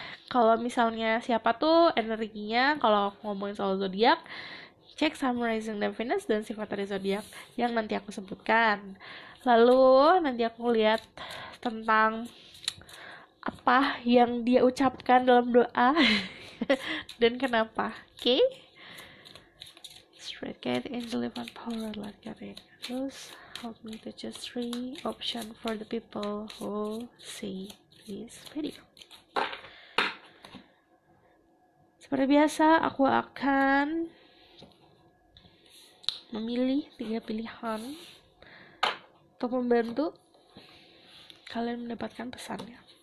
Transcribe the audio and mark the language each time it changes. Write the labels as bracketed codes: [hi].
[id] Kalau misalnya siapa tuh energinya, kalau aku ngomongin soal zodiak, cek Sun, Rising, dan Venus dan sifat dari zodiak yang nanti aku sebutkan. Lalu nanti aku lihat tentang apa yang dia ucapkan dalam doa dan kenapa. [en] Oke? Straight Cat, Angel, Event, Power, Light Guardian. [id] Terus [en] help me to choose 3 option for the people who see this video. [id] Seperti biasa, aku akan memilih 3 pilihan untuk membantu kalian mendapatkan pesannya.